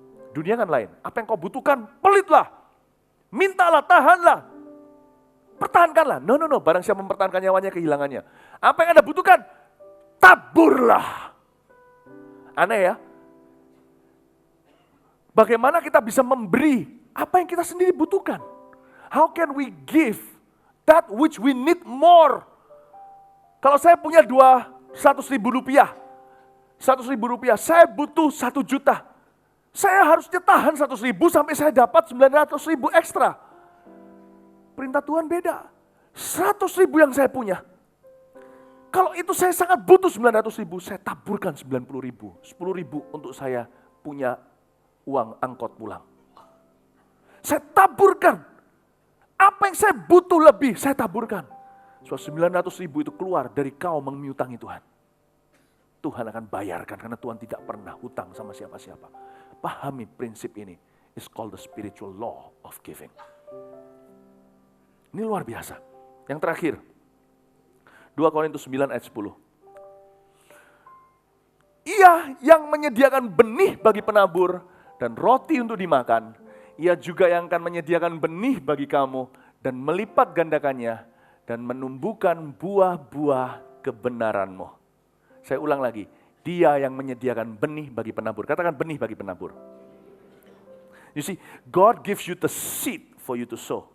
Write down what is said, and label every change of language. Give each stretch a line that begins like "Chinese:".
Indonesian: Dunia kan lain. Apa yang kau butuhkan, pelitlah. Mintalah, tahanlah. Pertahankanlah. No. Barang siapa mempertahankan nyawanya, kehilangannya. Apa yang Anda butuhkan? Taburlah. Aneh ya? Bagaimana kita bisa memberi apa yang kita sendiri butuhkan?
English: How can we give that which we need more?
Indonesian: Kalau saya punya 100.000 rupiah, 100.000 rupiah, saya butuh 1 juta. Saya harusnya tahan 100.000 sampai saya dapat 900.000 ekstra. Perintah Tuhan beda. 100.000 yang saya punya. Kalau itu saya sangat butuh 900.000, saya taburkan 90.000. 10.000 untuk saya punya uang angkot pulang. Saya taburkan. Apa yang saya butuh lebih, saya taburkan. So 900.000 itu keluar dari kau mengutangi Tuhan. Tuhan akan bayarkan karena Tuhan tidak pernah hutang sama siapa-siapa. Pahami prinsip ini.
English: It's called the spiritual law of giving.
Indonesian: Ini luar biasa. Yang terakhir, 2 Korintus 9 ayat 10. Ia yang menyediakan benih bagi penabur dan roti untuk dimakan, ia juga yang akan menyediakan benih bagi kamu dan melipat gandakannya dan menumbuhkan buah-buah kebenaranmu. Saya ulang lagi, dia yang menyediakan benih bagi penabur. Katakan benih bagi penabur.
English: You see, God gives you the seed for you to sow.